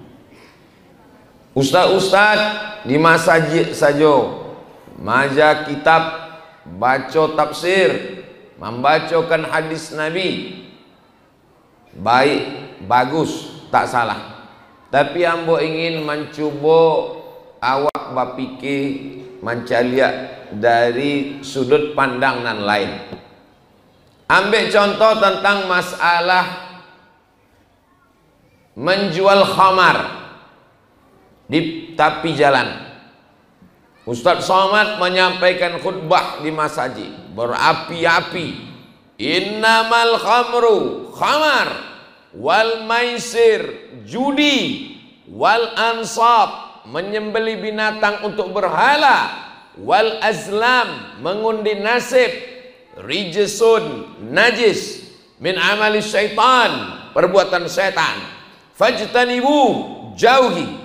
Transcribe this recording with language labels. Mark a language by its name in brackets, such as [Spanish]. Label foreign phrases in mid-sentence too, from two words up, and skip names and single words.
[Indonesian] Ustadz-ustadz di masjid saja maja kitab, baca tafsir, membacakan hadis Nabi, baik, bagus, tak salah. [Minangkabau] Tapi ambo ingin mencoba awak bapikir mencaliak dari sudut pandang nan lain. [Indonesian] Ambil contoh tentang masalah menjual khamar di tepi jalan. Ustadz Somad menyampaikan khutbah di masjid berapi-api, [Arabic] إنما الخمر [Indonesian] khamar [Arabic] والميسر [Indonesian] judi [Arabic] والأنصاب [Indonesian] menyembeli binatang untuk berhala, [Arabic] والأزلام [Indonesian] mengundi nasib, rijsun najis [Arabic] من عمل الشيطان [Indonesian] perbuatan setan, fajtanibu jauhi.